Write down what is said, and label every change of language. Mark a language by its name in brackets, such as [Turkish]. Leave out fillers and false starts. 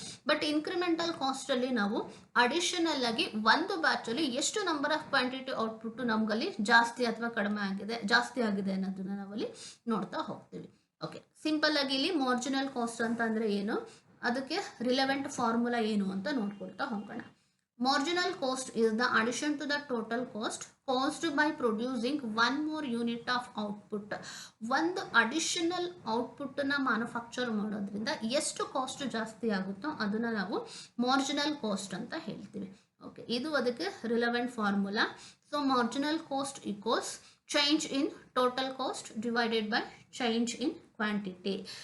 [Kannada] But incremental ಕಾಸ್ಟಲ್ಲಿ ನಾವು additional ಆಗಿ ಒಂದು ಬ್ಯಾಚಲ್ಲಿ ಎಷ್ಟು ನಂಬರ್ ಆಫ್ ಕ್ವಾಂಟಿಟಿ ಔಟ್ಪುಟ್ಟು ನಮಗಲ್ಲಿ ಜಾಸ್ತಿ ಅಥವಾ ಕಡಿಮೆ ಆಗಿದೆ, ಜಾಸ್ತಿ ಆಗಿದೆ ಅನ್ನೋದನ್ನ ನಾವಲ್ಲಿ ನೋಡ್ತಾ ಹೋಗ್ತೀವಿ. ಓಕೆ, ಸಿಂಪಲ್ ಆಗಿ ಇಲ್ಲಿ ಮಾರ್ಜಿನಲ್ ಕಾಸ್ಟ್ ಅಂತ ಅಂದರೆ ಏನು, ಅದಕ್ಕೆ ರಿಲೆವೆಂಟ್ ಫಾರ್ಮುಲಾ ಏನು ಅಂತ ನೋಡ್ಕೊಳ್ತಾ ಹೋಗೋಣ. [English] Marginal cost is the addition to the total cost caused by producing one more unit of output. [Kannada] ಒಂದು ಅಡಿಷನಲ್ ಔಟ್ಪುಟ್ಟನ್ನು ಮ್ಯಾನುಫ್ಯಾಕ್ಚರ್ ಮಾಡೋದ್ರಿಂದ ಎಷ್ಟು ಕಾಸ್ಟ್ ಜಾಸ್ತಿ ಆಗುತ್ತೋ ಅದನ್ನು ನಾವು ಮಾರ್ಜಿನಲ್ ಕಾಸ್ಟ್ ಅಂತ ಹೇಳ್ತೀವಿ. ಓಕೆ, ಇದು ಅದಕ್ಕೆ relevant formula. [English] So marginal cost equals change in total cost divided by change in quantity.